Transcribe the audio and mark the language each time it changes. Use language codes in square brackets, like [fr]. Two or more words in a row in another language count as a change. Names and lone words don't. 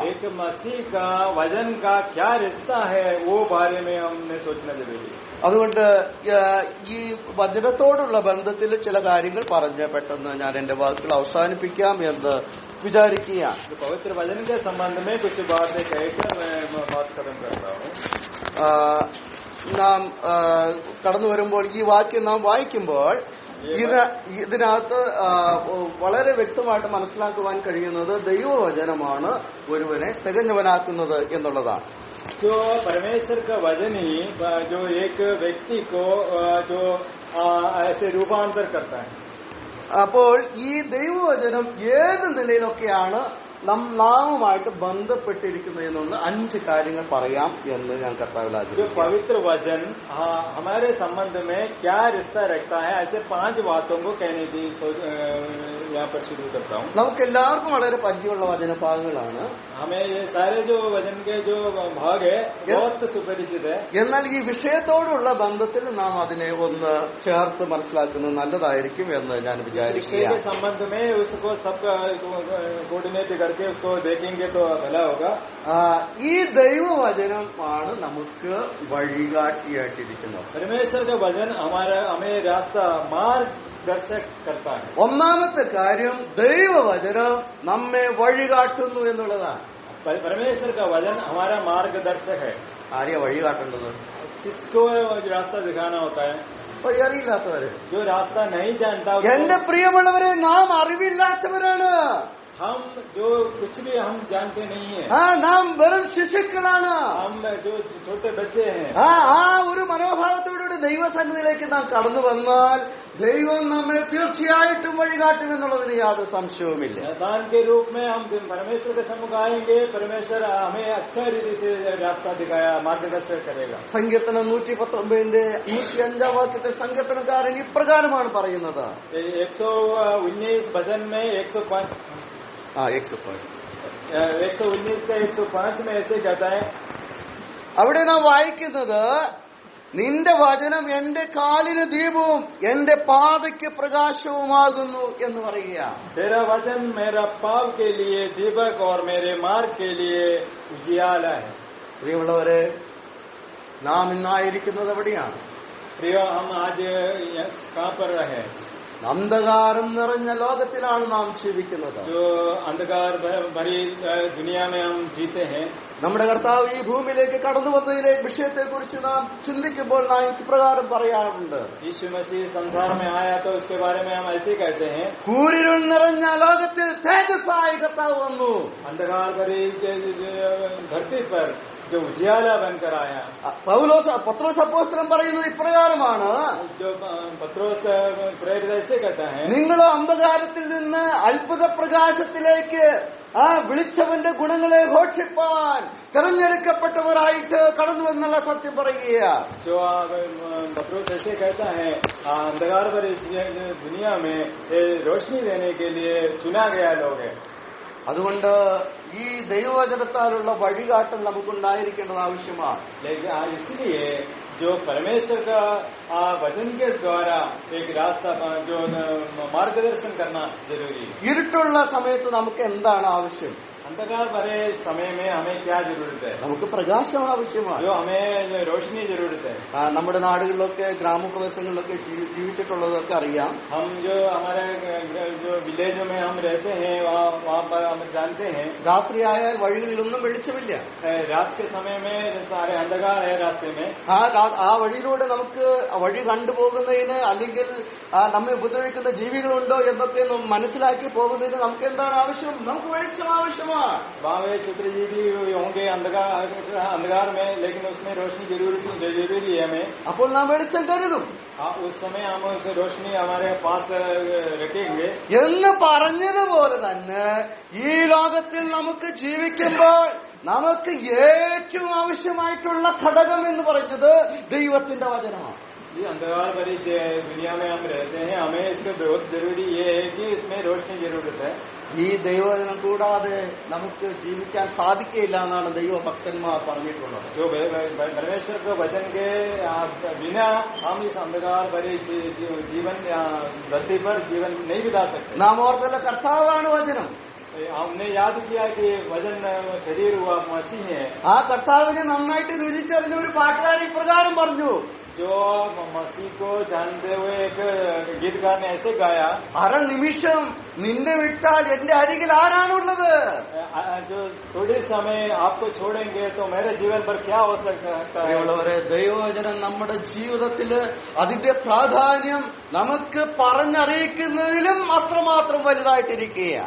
[hi] एक मसीह का वचन का क्या रिश्ता है, वो बारे में हमने सोचना जरूरी है. [ml] അതുകൊണ്ട് ഈ വചനത്തോടുള്ള ബന്ധത്തിൽ ചില കാര്യങ്ങൾ പറഞ്ഞ് പെട്ടെന്ന് ഞാൻ എന്റെ വാക്കുകൾ അവസാനിപ്പിക്കാം എന്ന് വിചാരിക്കുകയാണ്. [hi] पवित्र वचन के संबंध में कुछ बातें कहकर मैं बात खत्म करता हूँ. [ml] നാം കടന്നു വരുമ്പോൾ ഈ വാക്യം നാം വായിക്കുമ്പോൾ ഇതിനകത്ത് വളരെ വ്യക്തമായിട്ട് മനസ്സിലാക്കുവാൻ കഴിയുന്നത് ദൈവവചനമാണ് ഒരുവനെ തികഞ്ഞവനാക്കുന്നത് എന്നുള്ളതാണ്. [hi] जो परमेश्वर का वचन ही जो एक व्यक्ति को जो ऐसे रूपांतर करता है. [ml] അപ്പോൾ ഈ ദൈവവചനം ഏത് നിലയിലൊക്കെയാണ് നാമുമായിട്ട് ബന്ധപ്പെട്ടിരിക്കുന്നതിനൊന്ന് 5 കാര്യങ്ങൾ പറയാം എന്ന് ഞാൻ കർത്താവിൽ [hi] जो [ml] ആഗ്രഹിക്കുന്നു. [hi] पवित्र वचन हमारे संबंध में क्या रिश्ता रखता है, ऐसे 5 बातों को कहने की यहाँ पर शुरू करता हूँ. [ml] നമുക്ക് എല്ലാവർക്കും വളരെ പരിചയമുള്ള വചനഭാഗങ്ങളാണ്. [hi] हमें ये सारे जो वचन के जो भाग है बहुत सुपरिचित है. [ml] എന്നാൽ ഈ വിഷയത്തോടുള്ള ബന്ധത്തിൽ നാം അതിനെ ഒന്ന് ചേർത്ത് മനസ്സിലാക്കുന്നത് നല്ലതായിരിക്കും എന്ന് ഞാൻ [hi] विषय [ml] വിചാരിക്കുകയാണ്. [hi] के संबंध में उसको सबका कोऑर्डिनेट करके उसको देखेंगे तो भला होगा. [ml] ഈ ദൈവവചനമാണ് നമുക്ക് വഴികാട്ടിയായിട്ടിരിക്കുന്നത്. [hi] परमेश्वर का वचन हमें रास्ता मार्गदर्शक करता है. [ml] ഒന്നാമത്തെ കാര്യം ദൈവവചനം നമ്മെ വഴികാട്ടുന്നു എന്നുള്ളതാണ്. [hi] परमेश्वर का वचन हमारा मार्गदर्शक है. [ml] ആരെയാ വഴികാട്ടേണ്ടത്? [hi] किसको रास्ता दिखाना होता है? [ml] വഴി അറിയില്ലാത്തവര്. [hi] जो रास्ता नहीं जानता [ml] എന്റെ പ്രിയമുള്ളവരെ, നാം അറിവില്ലാത്തവരാണ്. [hi] हम जो कुछ भी हम जानते नहीं है. [ml] നാം വെറും ശിശുക്കളാണ്. [hi] हम जो छोटे बच्चे हैं. [ml] ആ ഒരു മനോഭാവത്തോടുകൂടി ദൈവസന്നിധിയിലേക്ക് നാം കടന്നു വന്നാൽ ദൈവം നമ്മെ തീർച്ചയായിട്ടും വഴികാട്ടുമെന്നുള്ളതിന് യാതൊരു സംശയവുമില്ല. [hi] दान के रूप में हम परमेश्वर के सम्मुख आएंगे, परमेश्वर हमें अच्छा रीति से रास्ता दिखाया, मार्गदर्शन करेगा. [ml] സങ്കീർത്തനം 119 105 വാക്യത്തിൽ സങ്കീർത്തനക്കാരൻ ഇപ്രകാരമാണ് പറയുന്നത്. [hi] 119 भजन में 105 119 का 105 में ऐसे कहता है. [ml] അവിടെ നാം വായിക്കുന്നത്, നിന്റെ വചനം എന്റെ കാലിന് ദീപവും എന്റെ പാതയ്ക്ക് പ്രകാശവുമാകുന്നു എന്ന് പറയുക. [hi] तेरा वचन मेरा पाव के लिए दीपक और मेरे मार्ग के लिए उजियाला है. [ml] പ്രിയമുള്ളവരെ, നാം ഇന്നായിരിക്കുന്നത് എവിടെയാണ്? [hi] प्रियो, हम आज कहाँ पर रहे? [ml] അന്ധകാരം നിറഞ്ഞ ലോകത്തിലാണ് നാം ജീവിക്കുന്നത്. [hi] जो अंधकार भरी दुनिया में हम जीते हैं. [ml] നമ്മുടെ കർത്താവ് ഈ ഭൂമിയിലേക്ക് കടന്നു വന്നതിലെ വിഷയത്തെക്കുറിച്ച് നാം ചിന്തിക്കുമ്പോൾ നാം ഇപ്രകാരം പറയാറുണ്ട്. [hi] यीशु मसीह संसार में आया तो उसके बारे में हम ऐसे कहते हैं. [ml] കൂരിരുൾ നിറഞ്ഞ ലോകത്തിൽ തേജസ്സായി കർത്താവ് വന്നു. [hi] अंधकार भरी धरती पर जो उजियाला बनकर आया. [ml] പത്രോസ് അപ്പോസ്തലൻ പറയുന്നത് ഇപ്രകാരമാണ്. [hi] जो पत्रोस प्रेरित ऐसे कहता है. [ml] നിങ്ങൾ അന്ധകാരത്തിൽ നിന്ന് അത്ഭുത പ്രകാശത്തിലേക്ക് വിളിച്ചവന്റെ ഗുണങ്ങളെ ഘോഷിപ്പാൻ തെരഞ്ഞെടുക്കപ്പെട്ടവരായിട്ട് കടന്നു എന്നുള്ള സത്യം പറയുക. [hi] जो पत्रोस ऐसे कहता है, अंधकार भरी दुनिया में रोशनी देने के लिए चुना गया लोग है. [ml] അതുകൊണ്ട് ഈ ദൈവവചനത്താലുള്ള വഴികാട്ടൽ നമുക്കുണ്ടായിരിക്കേണ്ടത് ആവശ്യമാണ്. [hi] इसलिए जो परमेश्वर का वचन के द्वारा एक रास्ता जो मार्गदर्शन करना जरूरी है. [ml] ഇരുട്ടുള്ള സമയത്ത് നമുക്ക് എന്താണ് ആവശ്യം? [hi] अंधकार भरे समय में हमें क्या जरूरत है? [ml] നമുക്ക് പ്രകാശം ആവശ്യമാണ്. [hi] जो हमें रोशनी जरूरत है. [ml] നമ്മുടെ നാടുകളിലൊക്കെ ഗ്രാമപ്രദേശങ്ങളിലൊക്കെ ജീവിച്ചിട്ടുള്ളതൊക്കെ അറിയാം. [hi] हम जो हमारे जो विलेजों में हम रहते हैं वहाँ पर हम जानते हैं. [ml] രാത്രിയായാൽ വഴികളിലൊന്നും വെളിച്ചമില്ല. [hi] रात के समय में सारे अंधकार है रास्ते में. [ml] ആ വഴിയിലൂടെ നമുക്ക് വഴി കണ്ടുപോകുന്നതിന് അല്ലെങ്കിൽ നമ്മെ ഉപദ്രവിക്കുന്ന ജീവികളുണ്ടോ എന്നൊക്കെ മനസ്സിലാക്കി പോകുന്നതിന് നമുക്ക് എന്താണ് ആവശ്യം? നമുക്ക് വെളിച്ചം ആവശ്യമാണ്. [hi] वहाँ वे चित्रजीवी होंगे अंधकार में, लेकिन उसमें रोशनी जरूरी है हमें. [ml] അപ്പോൾ നാം വെളിച്ചം കരുതും. [hi] उस समय हम उस रोशनी हमारे पास रखेंगे. [ml] എന്ന് പറഞ്ഞതുപോലെ തന്നെ ഈ ലോകത്തിൽ നമുക്ക് ജീവിക്കുമ്പോൾ നമുക്ക് ഏറ്റവും ആവശ്യമായിട്ടുള്ള ഘടകം എന്ന് പറയുന്നത് ദൈവത്തിന്റെ വചനമാണ്. [hi] ये अंधकार भरी दुनिया में हम रहते हैं, हमें इसका बहुत जरूरी ये है कि इसमें रोशनी जरूरत है. [ml] ഈ ദൈവവചനം കൂടാതെ നമുക്ക് ജീവിക്കാൻ സാധിക്കില്ല എന്നാണ് ദൈവഭക്തന്മാർ പറഞ്ഞിട്ടുള്ളത്. [hi] जो परमेश्वर के वचन के बिना हम इस अंधकार भरे जीवन धरती पर जीवन नहीं बिता सकते. [ml] നാം ഓർത്തല്ല, കർത്താവാണ് വചനം. [hi] हमने याद किया कि वचन शरीर हुआ मसीह है. [ml] ആ കർത്താവിനെ നന്നായിട്ട് രുചിച്ചറിഞ്ഞ ഒരു പാട്ടുകാരൻ ഇപ്രകാരം പറഞ്ഞു. [hi] जो मसीह को जानते हुए एक गीतकार ने ऐसे गाया, [ml] അരനിമിഷം നിന്നെ വിട്ടാൽ എന്റെ അരികിൽ ആരാണുള്ളത്? [hi] जो थोड़े समय आपको छोड़ेंगे तो मेरे जीवन पर क्या हो सकता है. [ml] ദൈവവചനം നമ്മുടെ ജീവിതത്തില് അതിന്റെ പ്രാധാന്യം നമുക്ക് പറഞ്ഞറിയിക്കുന്നതിലും അത്രമാത്രം വലുതായിട്ടിരിക്കുകയാണ്.